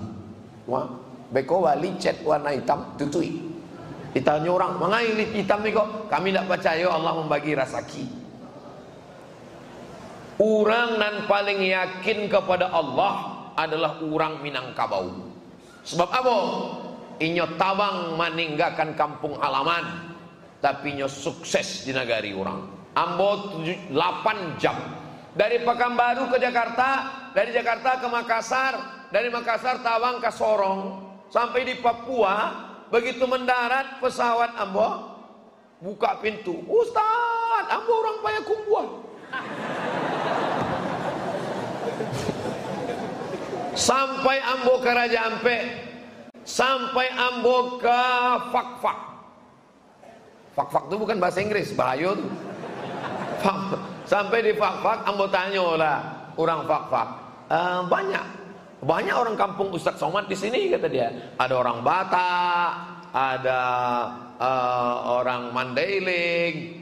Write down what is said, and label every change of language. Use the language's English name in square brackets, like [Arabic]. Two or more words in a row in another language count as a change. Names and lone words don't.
[Minangkabau] Wah, beko wali cat warna hitam tutui. Ditanya orang, "Mangai hitam ni kok?" Kami tak percaya Allah membagi rezeki. [Indonesian] Orang nan paling yakin kepada Allah adalah orang Minangkabau. Sebab apa? [Minangkabau] Inyo tabang meninggalkan kampung halaman, tapi inyo sukses di negari orang. Ambo 8 jam dari Pekanbaru ke Jakarta, dari Jakarta ke Makassar, dari Makassar Tawang ke Sorong, sampai di Papua. Begitu mendarat pesawat ambo buka pintu, Ustaz, ambo orang Payakumbuh. Sampai ambo ke Raja Ampe, sampai ambo ke Fakfak. [Indonesian] Fakfak itu bukan bahasa Inggris, bahaya tuh. [Minangkabau] Sampai di Fakfak, ambo tanya lah orang Fakfak, banyak orang kampung Ustadz Somad di sini, kata dia. [Indonesian] Ada orang Batak, ada orang Mandailing.